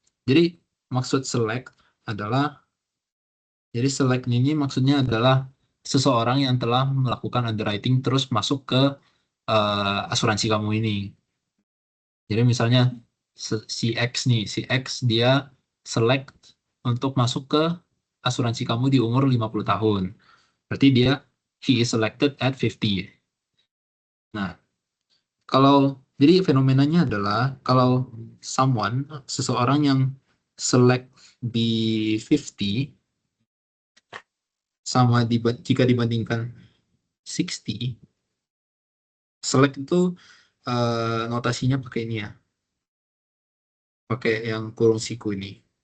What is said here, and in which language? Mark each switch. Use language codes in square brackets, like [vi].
[id] Jadi maksud select adalah, jadi select ini maksudnya adalah seseorang yang telah melakukan underwriting terus masuk ke asuransi kamu ini. Jadi misalnya si X nih, si X dia select untuk masuk ke asuransi kamu di umur 50 tahun. Berarti dia, [en] he is selected at 50. [id] Nah, kalau jadi fenomenanya adalah kalau seseorang yang select di 50 sama jika dibandingkan 60, select itu notasinya pakai ini ya, pakai yang kurung siku ini.